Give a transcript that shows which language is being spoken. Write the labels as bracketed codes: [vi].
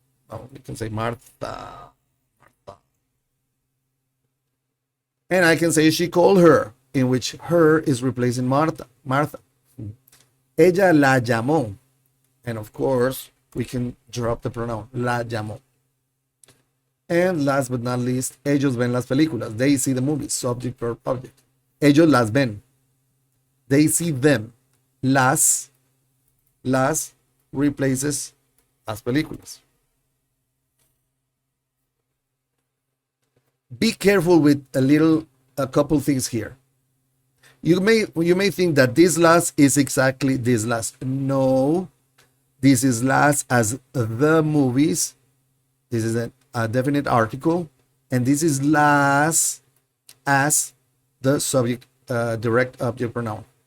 [en] Oh, we can say Marta. Marta. And I can say she called her, in which her is replacing Marta. Martha. [es] Ella la llamó. [en] And of course, we can drop the pronoun. [es] La llamó. [en] And last but not least, [es] ellos ven las películas. [en] They see the movies. Subject, verb, object. [es] Ellos las ven. [en] They see them. Las replaces [es] las películas. [en] Be careful with a couple things here. You may think that this last is exactly this last. No, this is last as the movies. This is a definite article, and this is last as the subject direct object pronoun.